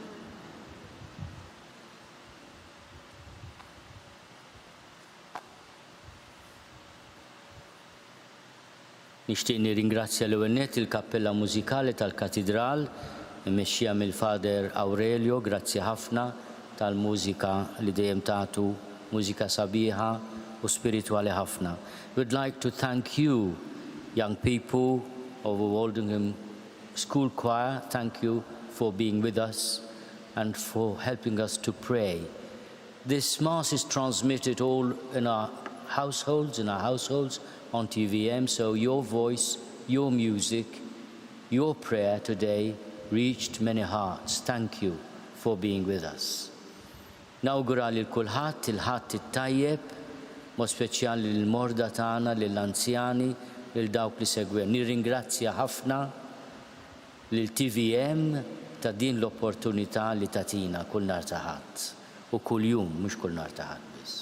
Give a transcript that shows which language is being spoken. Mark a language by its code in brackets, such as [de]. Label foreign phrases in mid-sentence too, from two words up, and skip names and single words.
[mt] Nixtieq nirringrazzja l-ewwel nett il-Kappella Mużikali tal-Katidral immexxija mill-Fader Aurelio, grazzi ħafna tal-mużika li dejjem tagħtu mużika sabiħa u spiritwali ħafna. [en] We'd like to thank you, young people of the Woldingham School Choir. Thank you for being with us and for helping us to pray. This Mass is transmitted all in our households on TVM, so your voice, your music, your prayer today reached many hearts. Thank you for being with us. [mt] Nawgura lil kulħadd il-ħadd it-tajjeb, mod speċjali lill-morda tagħna, lill-anzjani, lil dawk li segwew. Nirringrazzja ħafna lil TVM ta' din l-opportunità li tatina kull nhar ta' ħadd u kull jum mhux kull nhar ta' ħadd biss.